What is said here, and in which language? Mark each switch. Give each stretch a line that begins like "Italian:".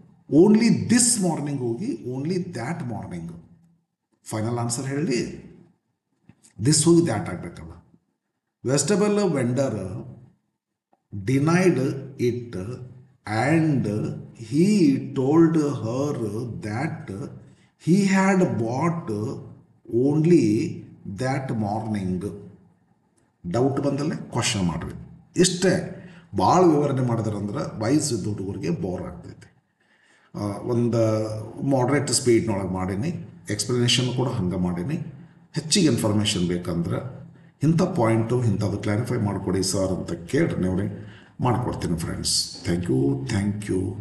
English: Only this morning ಹೋಗಿ only that morning.
Kannada: Final answer ಹೇಳಿ, this ಹೋಗಿ that ಆಗಬೇಕಲ್ಲ.
English: Vegetable vendor denied it and he told her that he had bought only that morning.
Kannada: Doubt ಬಂದಲ್ಲೇ question ಮಾಡಿರಿ. ಇಷ್ಟೇ ಭಾಳ ವಿವರಣೆ ಮಾಡಿದ್ರಂದ್ರೆ ವಯಸ್ಸಿದ್ದ ಹುಡುಗರಿಗೆ bore ಆಗ್ತೈತಿ. ಒಂದು ಮಾಡ್ರೇಟ್ ಸ್ಪೀಡ್ನೊಳಗೆ ಮಾಡೀನಿ, ಎಕ್ಸ್ಪ್ಲನೇಷನ್ ಕೂಡ ಹಂಗೆ ಮಾಡೀನಿ. ಹೆಚ್ಚಿಗೆ ಇನ್ಫಾರ್ಮೇಷನ್ ಬೇಕಂದ್ರೆ ಇಂಥ ಪಾಯಿಂಟು ಇಂಥದ್ದು ಕ್ಲಾರಿಫೈ ಮಾಡಿಕೊಡಿ ಸರ್ ಅಂತ ಕೇಳ್ರಿ, ನೀವು ಮಾಡಿಕೊಡ್ತೀನಿ ಫ್ರೆಂಡ್ಸ್. Thank you.